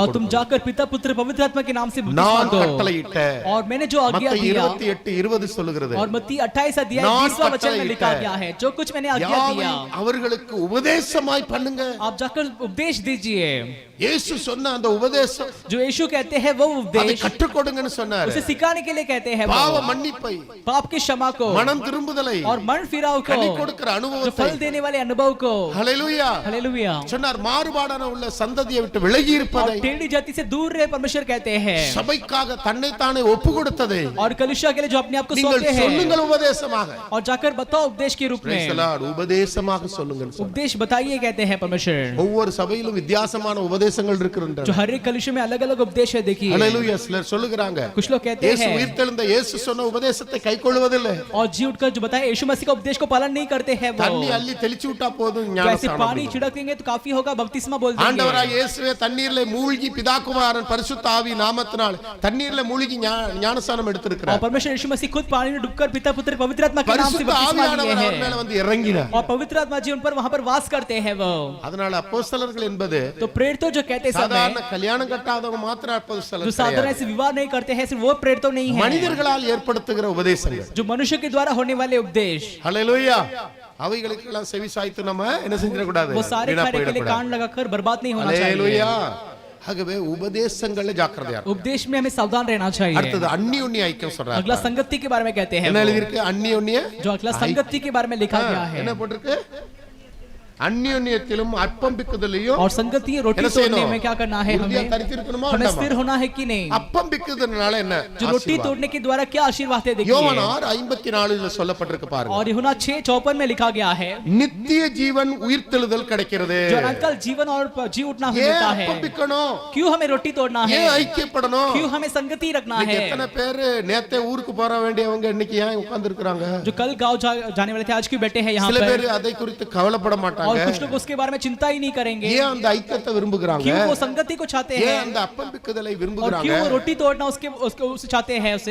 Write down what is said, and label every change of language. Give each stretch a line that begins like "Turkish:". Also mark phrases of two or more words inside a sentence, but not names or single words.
Hindi: और तुम
Tamil: கொடுங்கள்.
Hindi: जाकर पिता पुत्र पवित्र आत्मा के नाम से बपतिस्मा
Tamil: நான்
Hindi: दो।
Tamil: கட்டளையிட்ட
Hindi: और मैंने जो आज्ञा
Tamil: மத்தேயு
Hindi: दिया,
Tamil: 28:20 சொல்லுகிறது,
Hindi: और मत्ती 28 अध्याय
Tamil: நான்
Hindi: 20वां वचन में लिखा
Tamil: கட்டளையிட்ட
Hindi: गया है, जो कुछ मैंने आज्ञा दिया
Tamil: யாவையும் அவர்களுக்கு உபதேசமாய் பண்ணுங்க.
Hindi: आप जाकर उपदेश दीजिए।
Tamil: இயேசு சொன்ன அந்த உபதேசம்
Hindi: जो यीशु कहते हैं वो
Tamil: அதை
Hindi: उपदेश
Tamil: கற்றுக் கொடுங்கன்னு சொன்னாரு.
Hindi: उसे सिखाने के लिए कहते हैं
Tamil: பாவ
Hindi: वो,
Tamil: மன்னிப்பை,
Hindi: पाप की क्षमा को
Tamil: மனம் திரும்புதலை,
Hindi: और मन फिराव को,
Tamil: கனி கொடுக்கிற
Hindi: जो
Tamil: அனுபவத்தை,
Hindi: फल देने वाले अनुभव को।
Tamil: ஹalleluya.
Hindi: हालेलुया।
Tamil: சொன்னார், மாறுபாடான உள்ள சந்ததியை விட்டு விலகி
Hindi: और
Tamil: இருப்பதை,
Hindi: टेढ़ी जाति से दूर रहे, परमेश्वर कहते हैं।
Tamil: சபைக்காக தன்னை தானே ஒப்பு கொடுத்ததை
Hindi: और कलिसिया के लिए जो अपने आप को
Tamil: நீங்கள்
Hindi: सौंपते हैं,
Tamil: சொல்லுங்கள் உபதேசமாக.
Hindi: और जाकर बताओ उपदेश के रूप
English: Praise the
Hindi: में।
English: Lord.
Tamil: உபதேசமாக சொல்லுங்கள்.
Hindi: उपदेश बताइए कहते हैं परमेश्वर।
Tamil: ஒவ்வொரு சபையிலும் வித்தியாசமான உபதேசங்கள் இருக்கின்றன.
Hindi: जो हर एक कलिसिया में अलग अलग उपदेश है, देखिए
Tamil: ஹalleluya. சிலர் சொல்லுகிறாங்க,
Hindi: कुछ लोग कहते
Tamil: இயேசு
Hindi: हैं
Tamil: உயிர்த்தெழுந்த இயேசு சொன்ன உபதேசத்தை கைக்கொள்வதில்லை.
Hindi: और जी उठकर जो बताए यीशु मसीह का उपदेश को पालन नहीं करते हैं वो,
Tamil: தண்ணி அள்ளி தெளிச்சு விட்டா போதும்
Hindi: जैसे
Tamil: ஞானஸ்நானம்.
Hindi: पानी छिड़क देंगे तो काफी होगा, बपतिस्मा बोल देंगे।
Tamil: ஆண்டவராகிய இயேசுவே தண்ணீர்ல மூழ்கி பிதாகுமாரன் பரிசுத்த ஆவி நாமத்தினால் தண்ணீர்ல மூழ்கி ஞானஸ்நானம் எடுத்திருக்கிறார்.
Hindi: और परमेश्वर यीशु मसीह खुद पानी में डूबकर पिता पुत्र पवित्र आत्मा के नाम से
Tamil: பரிசுத்த
Hindi: बपतिस्मा लिए
Tamil: ஆவியானவர் அவர் மேல
Hindi: हैं
Tamil: வந்து இறங்கினார்.
Hindi: और पवित्र आत्मा जी उन पर वहां पर वास करते हैं वो।
Tamil: அதனால அப்போஸ்தலர்கள் என்பது
Hindi: तो प्रेरितों जो कहते समय
Tamil: சாதாரண கல்யாணம் கட்டாதவங்க மாத்திரம்
Hindi: जो
Tamil: அப்போஸ்தலர்கள்
Hindi: साधारण से विवाह नहीं करते हैं, सिर्फ वो प्रेरित तो नहीं है,
Tamil: மனிதர்களால் ஏற்படுத்துகிற உபதேசங்கள்.
Hindi: जो मनुष्य के द्वारा होने वाले उपदेश,
Tamil: ஹல்லேலூயா. அவைகளுக்கெல்லாம் செவி சாய்த்து நம்ம என்ன செஞ்சிட கூடாது,
Hindi: वो सारे कार्य के लिए कान लगाकर बर्बाद नहीं होना चाहिए।
Tamil: ஹல்லேலூயா. ஆகவே உபதேசங்கள்ல ஜாக்கிரதையா இருக்கணும்.
Hindi: उपदेश में हमें सावधान रहना चाहिए।
Tamil: அடுத்தது அந்நியோன்ய ஐக்கியம் சொல்றாங்க.
Hindi: अगला संगति के बारे में कहते हैं,
Tamil: என்ன எழுதி இருக்கு? அந்நியோன்ய,
Hindi: जो अगला संगति के बारे में लिखा गया है।
Tamil: என்ன போட்டிருக்கு? அந்நியோன்யத்திலும் அப்பம் பிக்குதலையும்
Hindi: और संगति रोटी तोड़ने में क्या करना है, हमें स्थिर होना है कि नहीं।
Tamil: அப்பம் பிக்குதனால என்ன?
Hindi: जो रोटी तोड़ने के द्वारा क्या आशीर्वाद है देखिए।
Tamil: யோவான் 6:54 சொல்லப்பட்டிருக்கு பாருங்க.
Hindi: और यूहन्ना 6:54 में लिखा गया है,
Tamil: நித்திய ஜீவன் உயிர்த்தெழுதல் கிடைக்கிறது.
Hindi: जो अनंतकाल जीवन और जी उठना
Tamil: ஏன்
Hindi: मिलता है।
Tamil: அப்பம் பிக்கணும்?
Hindi: क्यों हमें रोटी तोड़ना है,
Tamil: ஏன் ஐக்கியப்படணும்?
Hindi: क्यों हमें संगति रखना है।
Tamil: எத்தனை பேர் நேத்தே ஊருக்கு போற வேண்டியவங்க இன்னைக்கு ஏன் உட்கார்ந்து இருக்காங்க?
Hindi: जो कल गांव जाने वाले थे आज क्यों बैठे हैं यहाँ
Tamil: சில
Hindi: पर।
Tamil: பேர் அதை குறித்து கவலைப்பட
Hindi: और
Tamil: மாட்டாங்க.
Hindi: कुछ लोग उसके बारे में चिंता ही नहीं करेंगे।
Tamil: ஏன் அந்த ஐக்கியத்தை விரும்புகிறாங்க?
Hindi: क्यों वो संगति को चाहते
Tamil: ஏன்
Hindi: हैं,
Tamil: அந்த அப்பம் பிக்குதலை
Hindi: और
Tamil: விரும்புகிறாங்க?
Hindi: क्यों वो रोटी तोड़ना उसे चाहते हैं उसे।